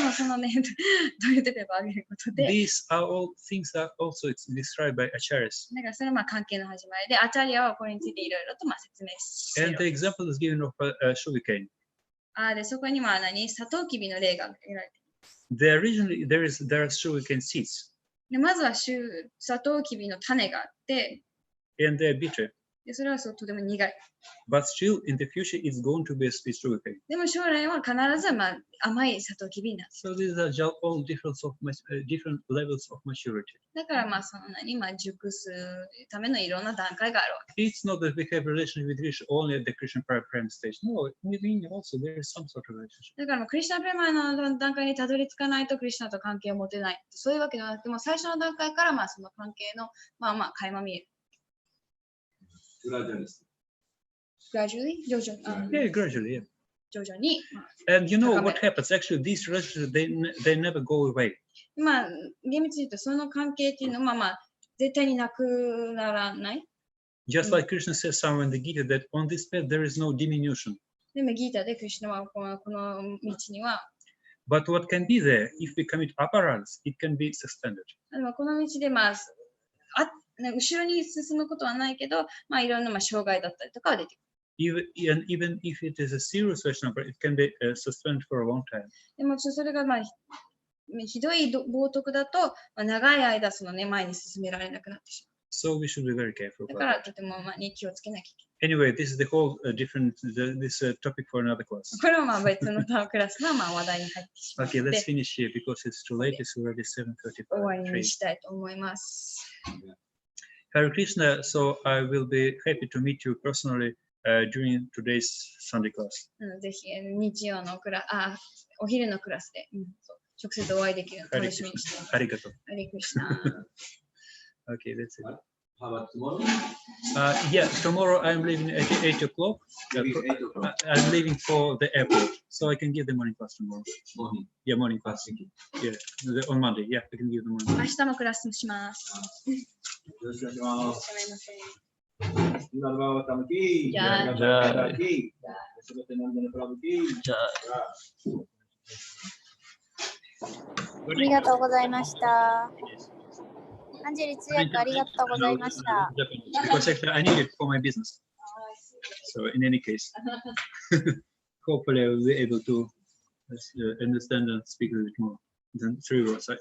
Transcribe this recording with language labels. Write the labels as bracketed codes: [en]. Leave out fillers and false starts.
[ja] でもそのね、トイレットペーパーをあげることで。 [en] These are all things that also it's described by acharyas. [ja] だからそれは関係の始まりで、アチャリアはこれについていろいろと説明している。 [en] And the example is given of sugarcane. [ja] で、そこにはサトウキビの例が挙げられている。 [en] There are sugarcane seeds. [ja] でまずはサトウキビの種があって、 [en] and they're bitter. [ja] でそれはとても苦い。 [en] But still, in the future, it's going to be a sweet sugarcane. [ja] でも将来は必ず甘いサトウキビになる。 [en] So these are all different levels of maturity. [ja] だからその熟すためのいろんな段階があるわけ。 [en] It's not that we have a relationship with Krishna only at the Krishna prime stage. No, within also there is some sort of relationship. [ja] だからクリシュナプレマの段階にたどり着かないとクリシュナと関係を持てない。そういうわけではなくても最初の段階からその関係の垣間見える。 [en] Gradually? [ja] 徐々に。 [en] Yeah, gradually, yeah. [ja] 徐々に。 [en] And you know what happens? Actually, these relationships, they never go away. [ja] 厳密に言うとその関係っていうのは絶対になくならない。 [en] Just like Krishna says somewhere in the Gita that on this path there is no diminution. [ja] でもギータでクリシュナはこの道には。 [en] But what can be there, if we commit aparadhas, it can be suspended. [ja] この道で後ろに進むことはないけど、いろんな障害だったりとかは出てくる。 [en] Even if it is a serious Vaishnava, it can be suspended for a long time. [ja] でもそれがひどい冒涜だと、長い間前に進められなくなってしまう。 [en] So we should be very careful. [ja] だからとても気をつけなきゃいけない。 [en] Anyway, this is the whole different topic for another class. [ja] これは別のクラスの話題に入ってしまうので。 [en] Okay, let's finish here because it's too late. It's already 7:35. [ja] 終わりにしたいと思います。 [en] Hare Krishna, so I will be happy to meet you personally during today's Sunday class. [ja] ぜひ日曜のお昼のクラスで、直接お会いできるのを楽しみにしています。ありがとう。ハレクリシナ。 [en] Okay, that's it. How about tomorrow? Yeah, tomorrow I'm leaving at 8 o'clock. I'm leaving for the airport, so I can give the morning class tomorrow. Morning. Yeah, morning class. Yeah, on Monday. Yeah, I can give the morning. [ja] 明日もクラスします。よろしくお願いします。すみません。今のババタムキー。じゃあ。じゃあ。すべてのプラブキー。じゃあ。ありがとうございました。アンジェリ通訳ありがとうございました。 [en] Because actually I need it for my business. So in any case, hopefully I will be able to understand and speak a little bit more than 3 words.